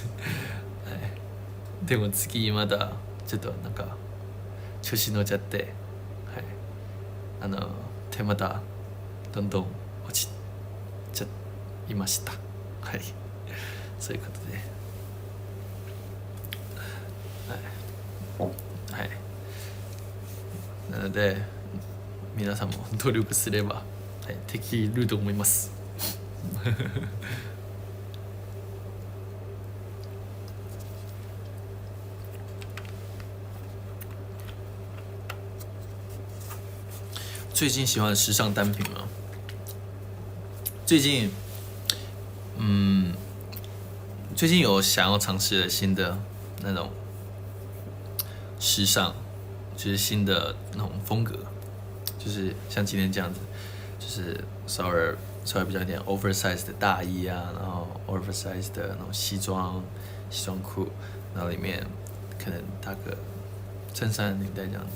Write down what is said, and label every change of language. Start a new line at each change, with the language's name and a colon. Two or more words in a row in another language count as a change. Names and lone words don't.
Japanese: はい、でも次まだちょっとなんか調子乗っちゃって、はい、手またどんどん落ちちゃいました。はい、そういうことで、はい、なので皆さんも努力すれば、はい、できると思います。
Chinese: 最近喜欢时尚单品吗？最近有想要尝试的新的那种时尚，就是新的那种风格，就是像今天这样子，就是稍微比较一点 oversize 的大衣啊，然后 oversize 的那种西装裤，然后里面可能搭个衬衫领带这样子。